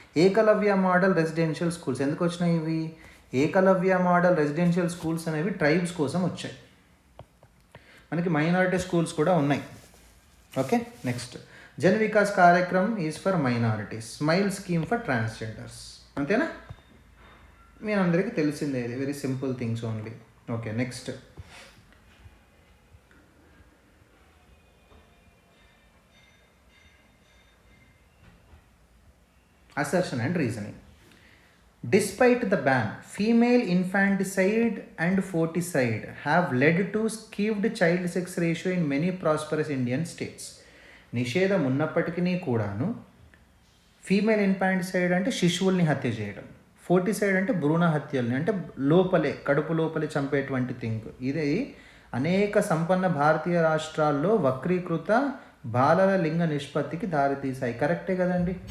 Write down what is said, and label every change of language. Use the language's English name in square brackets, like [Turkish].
[Telugu] Eklavya model residential schools ఎందుకు వచ్చినాయి? ఇవి ఏకలవ్య మోడల్ రెసిడెన్షియల్ స్కూల్స్ అనేవి ట్రైబ్స్ కోసం వచ్చాయి. మనకి మైనారిటీ స్కూల్స్ కూడా ఉన్నాయి. ఓకే. నెక్స్ట్, జన్ వికాస్ కార్యక్రమం is for minorities, smile scheme for transgenders. అంతేనా? మీ అందరికీ తెలిసిందే, ఇది [English] Very simple things only. Okay. Next, assertion and reasoning. Despite the ban, female infanticide and foeticide have led to skewed child sex ratio in many prosperous Indian states. [Telugu] నిషేధం ఉన్నప్పటికీ కూడాను female infanticide అంటే శిశువుల్ని హత్య చేయడం, ఫోర్టిసైడ్ అంటే భ్రూణ హత్యల్ని, అంటే కడుపు లోపలే చంపేటువంటి థింగ్. ఇది అనేక సంపన్న భారతీయ రాష్ట్రాల్లో వక్రీకృత బాలల లింగ నిష్పత్తికి దారితీశాయి. కరెక్టే కదండి.